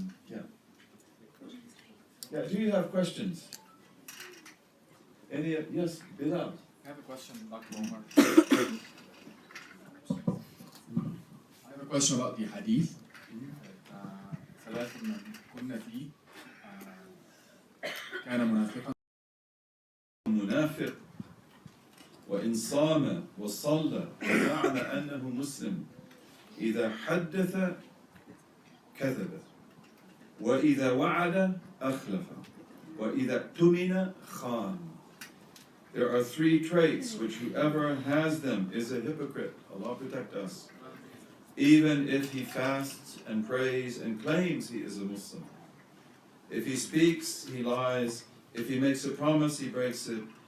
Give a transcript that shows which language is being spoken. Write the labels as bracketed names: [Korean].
[English] Yeah. Do you have questions? Yes, Bilal. I have a question, Dr. Umar. I have a question about the hadith. [Arabic] ثلاث من كنا فيه كان منافقا. منافق وإن صام وصلى وزعم أنه مسلم إذا حدث كذب وإذا وعد أخلف وإذا اؤتمن خان. [English] There are three traits which whoever has them is a hypocrite. Allah protect us. Even if he fasts and prays and claims he is a Muslim. If he speaks, he lies. If he makes a promise, he breaks it.